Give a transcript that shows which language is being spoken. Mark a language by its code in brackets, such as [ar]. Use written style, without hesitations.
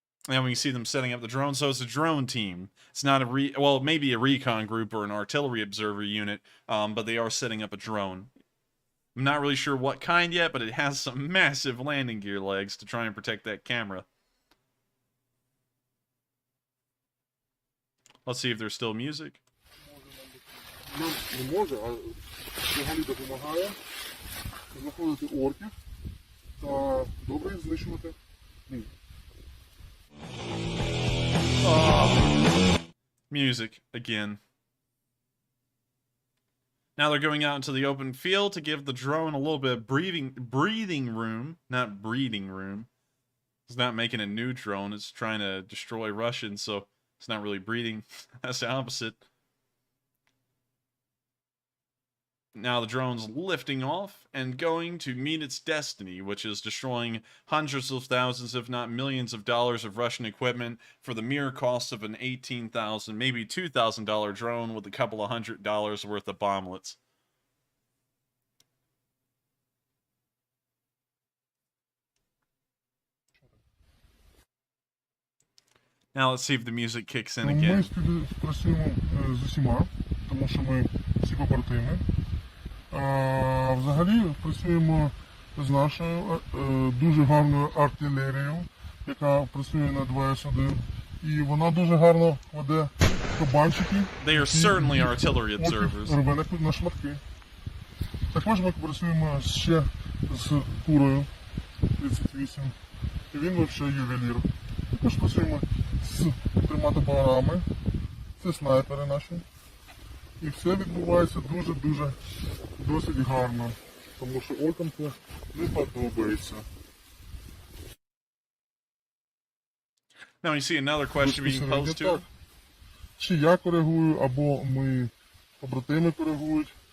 [en] And we can see them setting up the drone. So it's a drone team. It's not a well, maybe a recon group or an artillery observer unit, but they are setting up a drone. I'm not really sure what kind yet, but it has some massive landing gear legs to try and protect that camera. Let's see if there's still music. [uk] Не може, а взагалі допомагає знаходити орків та добре їх знищувати. [en] Music again. Now they're going out into the open field to give the drone a little bit of breathing room, not breeding room. It's not making a new drone, it's trying to destroy Russians, so it's not really breeding. That's the opposite. Now the drone's lifting off and going to meet its destiny, which is destroying hundreds of thousands, if not millions of dollars of Russian equipment for the mere cost of an $18,000, maybe $2,000 drone with a couple of $100 worth of bomblets. Now let's see if the music kicks in again. [uk] Ми співпрацюємо з усіма, тому що ми всі побратими. Взагалі працюємо з нашою дуже гарною артилерією, яка працює на 2С1. І вона дуже гарно веде кабанчики. [en] They are certainly artillery observers. [uk] Рве на шматки. Також ми працюємо ще з курою 38. І він взагалі ювелір. Також працюємо з 3 топорами. Це снайпери наші. І все відбувається дуже-дуже досить гарно, тому що оркам це не подобається. [en] Now you see another question being posed to. [uk] Чи я коригую, або ми побратими коригують.